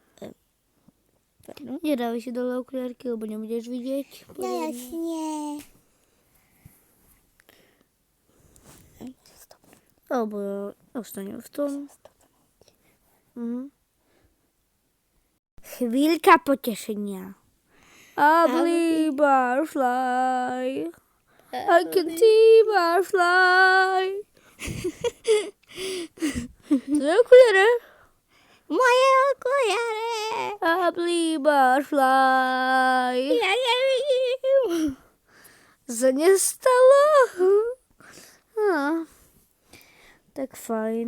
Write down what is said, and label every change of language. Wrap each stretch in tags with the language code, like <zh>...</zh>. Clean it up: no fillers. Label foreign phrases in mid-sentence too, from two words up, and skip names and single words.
<sk>Nedávaj si dole okuliarky, lebo nebudeš vidieť. No jasne. Alebo ja ostanem v tom. Chvíľka potešenia.</sk> <en>I believe I fly. I can see my fly.</en> <sk>To je okuliare. Moje okuliare.</sk> <en>bubbly butterfly.</en> <cs>Ja nevím. Se nestalo? Tak fajn.</cs>